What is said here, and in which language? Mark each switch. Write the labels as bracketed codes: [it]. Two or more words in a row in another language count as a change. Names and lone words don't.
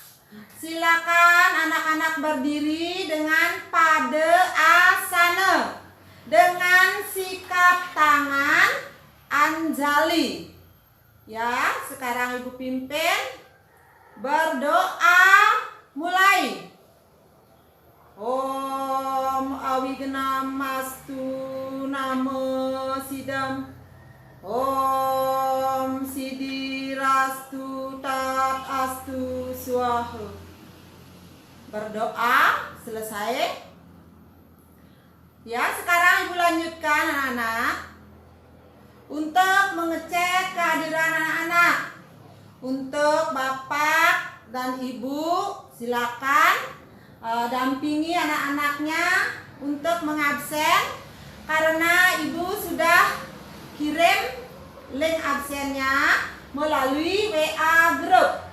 [id] Silakan anak-anak berdiri dengan pada asana, dengan sikap tangan Anjali. Ya, sekarang Ibu pimpin. Berdoa mulai. [sa] Om Awignamastu Namo Sidam. Om Sidirastu Tat Astu Swaha. [id] Berdoa selesai. Ya, sekarang Ibu lanjutkan anak-anak untuk mengecek kehadiran anak-anak. Untuk Bapak dan Ibu silakan dampingi anak-anaknya untuk mengabsen, karena Ibu sudah kirim link absennya melalui WA grup.